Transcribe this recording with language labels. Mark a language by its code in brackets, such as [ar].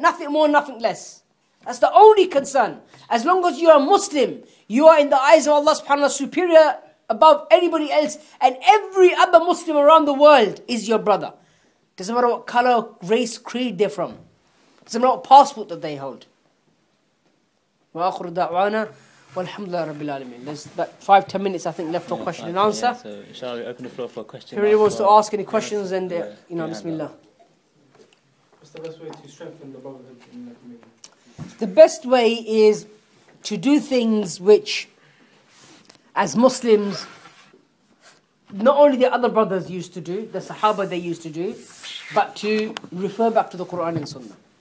[en] Nothing more, nothing less. That's the only concern. As long as you're a Muslim, you are in the eyes of Allah subhanahu wa ta'ala superior above anybody else, and every other Muslim around the world is your brother. Doesn't matter what color, race, creed they're from. Doesn't matter what passport that they hold. [ar] وآخر دعوانا والحمد لله رب العالمين. [en] There's about 5-10 minutes I think left for question and answer. Yeah, so inshallah we open the floor for questions. If anybody wants to ask any questions, and Bismillah. What's the best way to strengthen the brotherhood in the community? The best way is to do things which, as Muslims, not only the other brothers used to do, the Sahaba they used to do, but to refer back to the Quran and Sunnah.